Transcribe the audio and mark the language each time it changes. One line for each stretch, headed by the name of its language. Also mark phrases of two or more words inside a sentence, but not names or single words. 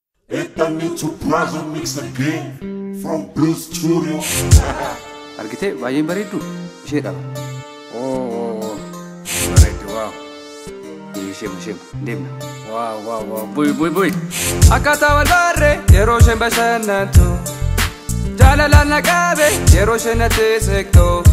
English: Ethan need to browse and mix again from Blue Studio.
Oromo: Argitee, baay'een bareeddu? Ishee dhaba. Oo, oo, oo. Bareeddu, waaw. Ee, isheema, isheema. Deemna. Waaw, waaw, waaw. Bu'i, bu'i, bu'i. Akkaataa wal barree yeroo isheen bashannantu. Jaalalaan na qabe yeroo isheen natti siqtu.